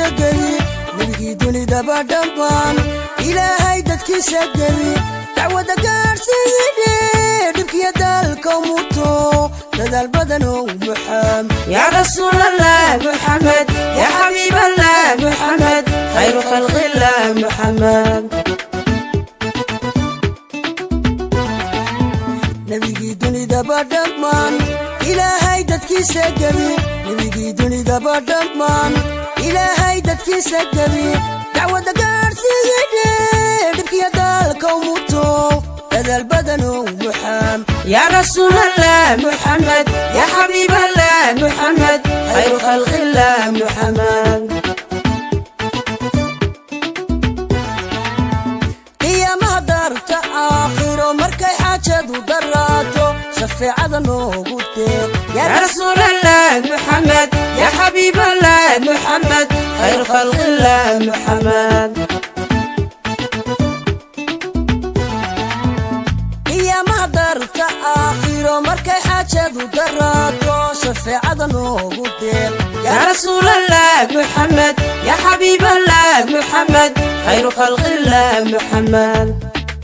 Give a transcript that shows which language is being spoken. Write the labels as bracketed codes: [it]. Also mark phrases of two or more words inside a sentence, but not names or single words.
[so] geli nabigii dunidaba dhammaan ilaahay dadkiisa geli dacwada gaarsiiyidhe dhibkiya dalka muto dadaal badan oo buuxaan [ar] يا رسول الله محمد يا حبيب الله محمد خير خلق الله محمد [so] nabigii dunidaba dhammaan ilaahay dadkiisa geli nabigii dunidaba dhammaan ilaahay dadkiisa geli dacwada gaarsiiyidhe dhibkiya dalka muto dadaal badan oo buuxaan [ar] يا رسول الله محمد يا حبيب الله محمد خير خلق الله محمد [so] qiyaamaha daarta aakhiro markay xaajadu daraato shafeecada noogu deer [ar] يا رسول الله محمد يا حبيب الله محمد خير خلق الله محمد [so] qiyaamaha daarta aakhiro markay xaajadu daraato shafeecada noogu deer [ar] يا رسول الله محمد يا حبيب الله محمد خير خلق الله محمد